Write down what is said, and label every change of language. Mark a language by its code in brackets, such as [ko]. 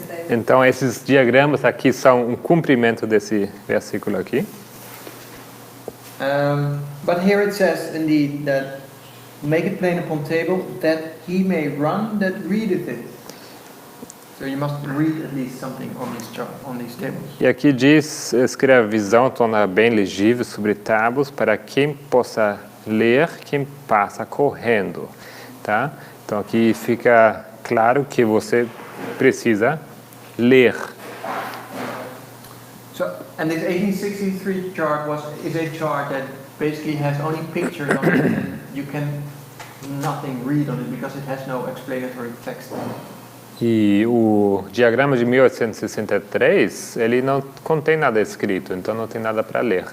[pt] Então, esses diagramas aqui são um cumprimento desse versículo aqui. [en] But here it says indeed that make it plain upon table that he may run that readeth it. So you must read at least something on these tables. [pt] E aqui diz, escreve a visão, torna bem legível sobre tábuas para quem possa ler, quem passa correndo, tá? Então aqui fica claro que você precisa ler. [en] So, and this 1863 chart is a chart that basically has only pictures on it, and you can nothing read on it because it has no explanatory text. [pt] E o diagrama de 1863, ele não contém nada escrito, então não tem nada para ler.